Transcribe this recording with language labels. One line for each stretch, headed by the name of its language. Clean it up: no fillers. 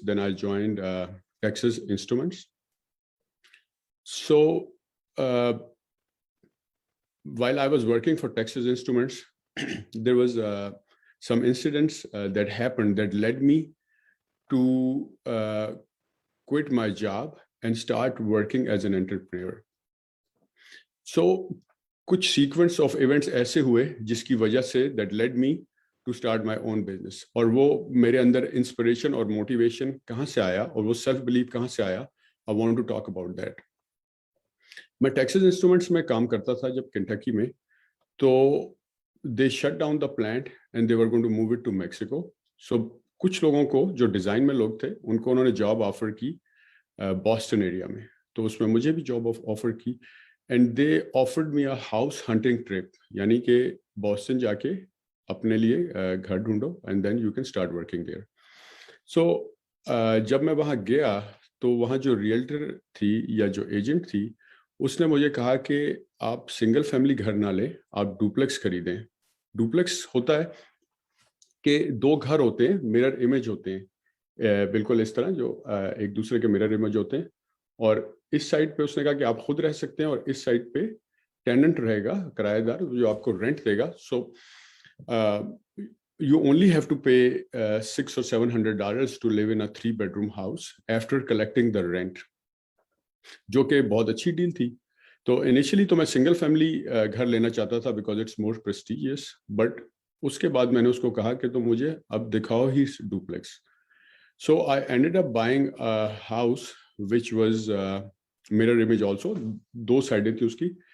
English: Then I joined Texas Instruments. So while I was working for Texas Instruments, there was some incidents that happened that led me to quit my job and start working as an entrepreneur. So
Hindi: कुछ
English: sequence of events
Hindi: ऐसे हुए जिसकी वजह से
English: that led me to start my own business.
Hindi: और वो मेरे अंदर inspiration और motivation कहाँ से आया और वो self belief कहाँ से आया,
English: I want to talk about that.
Hindi: मैं टेक्सास इंस्ट्रूमेंट्स में काम करता था जब केंटकी में, तो
English: They shut down the plant and they were going to move it to Mexico.
Hindi: सो कुछ लोगों को जो डिज़ाइन में लोग थे उनको उन्होंने जॉब ऑफर की बॉस्टन एरिया में, तो उसमें मुझे भी जॉब ऑफर की
English: and they offered me a house hunting trip,
Hindi: यानी कि बॉस्टन जाके अपने लिए घर ढूंढो
English: And then you can start working there.
Hindi: सो जब मैं वहाँ गया तो वहाँ जो रियल्टर थी या जो एजेंट थी उसने मुझे कहा कि आप सिंगल फैमिली घर ना लें, आप डुप्लेक्स खरीदें. डुप्लेक्स होता है कि 2 घर होते हैं, मिरर इमेज होते हैं, बिल्कुल इस तरह जो एक दूसरे के मिरर इमेज होते हैं, और इस साइड पे उसने कहा कि आप खुद रह सकते हैं और इस साइड पे टेनेंट रहेगा, किराएदार, जो आपको रेंट देगा.
English: so you only have to pay $600 or $700 to live in a 3-bedroom house after collecting the rent,
Hindi: जो कि बहुत अच्छी डील थी. तो इनिशियली तो मैं सिंगल फैमिली घर लेना चाहता था
English: because it's more prestigious,
Hindi: but उसके बाद मैंने उसको कहा कि तो मुझे अब दिखाओ ही duplex.
English: So I ended up buying a house which was mirror image also.
Hindi: 2 साइडें थी उसकी.